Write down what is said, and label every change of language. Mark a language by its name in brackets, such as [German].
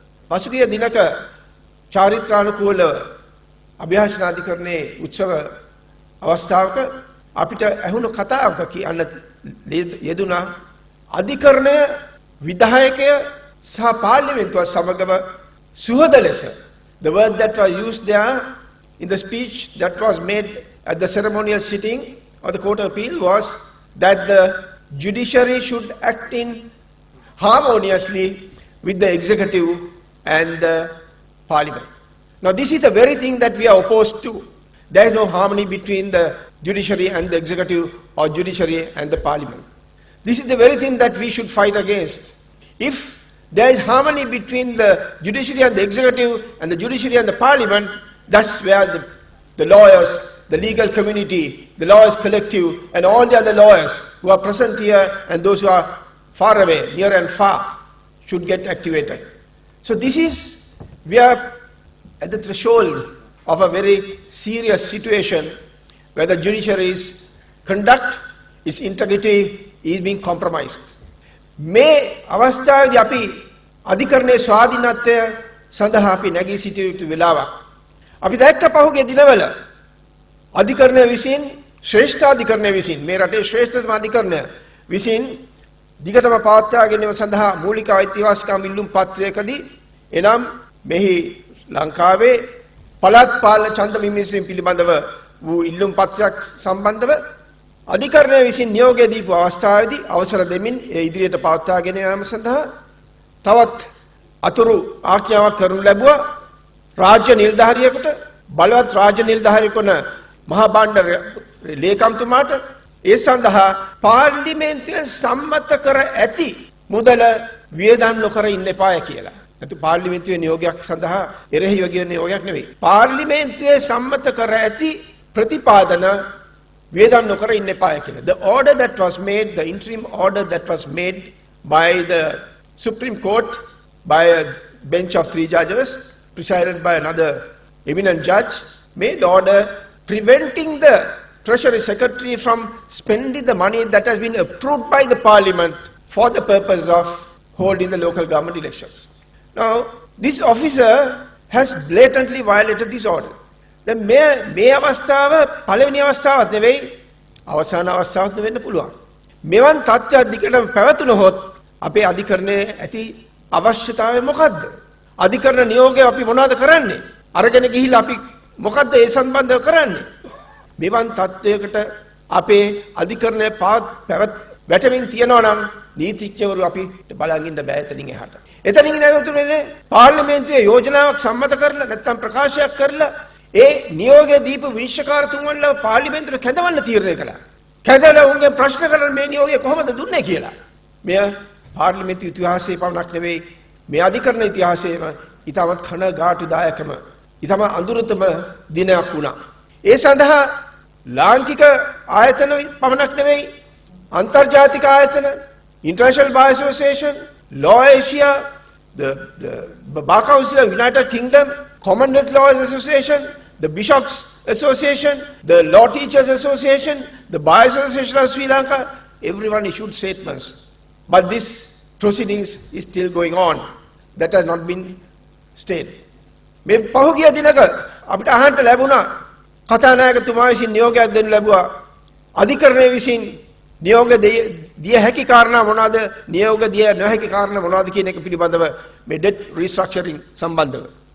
[Sinhala] පසුගිය දිනක චාරිත්‍රානුකූලව අභියාචනාධිකරණයේ උත්සව අවස්ථාවක අපිට ඇහුණු කතාවක කියන්න යෙදුණා අධිකරණය විධායකය සහ පාර්ලිමේන්තුව සමගම සුහද ලෙස. [English] The word that was used there in the speech that was made at the ceremonial sitting of the Court of Appeal was that the judiciary should act in harmoniously with the executive and the parliament. Now this is the very thing that we are opposed to. There is no harmony between the judiciary and the executive or judiciary and the parliament. This is the very thing that we should fight against. If there is harmony between the judiciary and the executive and the judiciary and the parliament, that's where the lawyers, the legal community, the lawyers collective and all the other lawyers who are present here and those who are far away, near and far, should get activated. So this is, we are at the threshold of a very serious situation where the judiciary's conduct, its integrity is being compromised. [Sinhala] මේ අවස්ථාවේදී අපි අධිකරණයේ ස්වාධීනත්වය සඳහා අපි නැගී සිටිය යුතු වෙලාවක්. අපි දැක්ක පහුගිය දිනවල අධිකරණය විසින් ශ්‍රේෂ්ඨ අධිකරණය විසින් මේ රටේ ශ්‍රේෂ්ඨතම අධිකරණය විසින් දිගටම පවත්වා ගැනීම සඳහා මූලික අයිතිවාසිකම් ඉල්ලුම් පත්‍රයකදී එනම් මෙහි ලංකාවේ පළාත් පාලන ඡන්ද විමසීම පිළිබඳව වූ ඉල්ලුම් පත්‍රයක් සම්බන්ධව අධිකරණය විසින් නියෝගය දීපු අවස්ථාවේදී අවසර දෙමින් ඒ ඉදිරියට පවත්වා ගෙන යාම සඳහා තවත් අතුරු ආඥාවක් කරනු ලැබුවා රාජ්‍ය නිලධාරියෙකුට බලවත් රාජ්‍ය නිලධාරියෙකු වන මහා බණ්ඩාර ලේකම්තුමාට ඒ සඳහා පාර්ලිමේන්තුවේ සම්මත කර ඇති මුදල වියදම් නොකර ඉන්න එපාය කියලා. නැතු පාර්ලිමේන්තුවේ නියෝගයක් සඳහා එරෙහිව ගිය නියෝගයක් නෙවෙයි. පාර්ලිමේන්තුවේ සම්මත කර ඇති ප්‍රතිපාදන වියදම් නොකර ඉන්න එපාය කියලා. [English] The order that was made, the interim order that was made by the Supreme Court by a bench of 3 judges presided by another eminent judge made order preventing the Treasury Secretary from spending the money that has been approved by the Parliament for the purpose of holding the local government elections. Now, this officer has blatantly violated this order. [Sinhala] The මේ අවස්ථාව පළවෙනි අවස්ථාවක් නෙවෙයි අවසාන අවස්ථාවක් වෙන්න පුළුවන්. මෙවන් තත්ත්වයක් දිගටම පැවතුනහොත් අපේ අධිකරණයේ ඇති අවශ්‍යතාවය මොකද්ද? අධිකරණ නියෝගය අපි මොනවද කරන්නේ? අරගෙන ගිහිල්ලා අපි මොකද්ද ඒ සම්බන්ධව කරන්නේ? මෙවන් තත්ත්වයකට අපේ අධිකරණය වැටමින් තියනවා නම් නීතිඥවරු අපිට බලන් ඉන්න බෑ එතනින් එහාට. එතනින් ඉඳන් පාර්ලිමේන්තුවේ යෝජනාවක් සම්මත කරලා නැත්නම් ප්‍රකාශයක් කරලා ඒ නියෝගය දීපු විනිශ්චයකාරතුන්වන්ලා පාර්ලිමේන්තුවට කැඳවන්න තීරණය කළා. කැඳවලා උන්ගේ ප්‍රශ්න කරන මේ නියෝගය කොහොමද දුන්නේ කියලා. මෙය පාර්ලිමේන්තු ඉතිහාසයේ පමණක් නෙවෙයි මේ අධිකරණ ඉතිහාසයේම ඊටමත් කනගාටුදායකම ඊටම අඳුරතම දිනයක් වුණා. ඒ සඳහා ලාංකික ආයතන පමණක් නෙවෙයි අන්තර්ජාතික ආයතන, [English] International Bar Association, Law Asia, the Bar Council of United Kingdom, Commonwealth Lawyers Association, the Bishops Association, the Law Teachers Association, the Bar Association of Sri Lanka, everyone issued statements. But this proceedings is still going on. That has not been stayed. [Sinhala] මේ පහුගිය දිනක අපිට අහන්න ලැබුණා කතානායකතුමා විසින් නියෝගයක් දෙන්න ලැබුවා. අධිකරණය විසින් නියෝග දිය හැකි කාරණා මොනවාද, නියෝග දිය නොහැකි කාරණා මොනවාද කියන එක පිළිබඳව මේ debt restructuring සම්බන්ධව.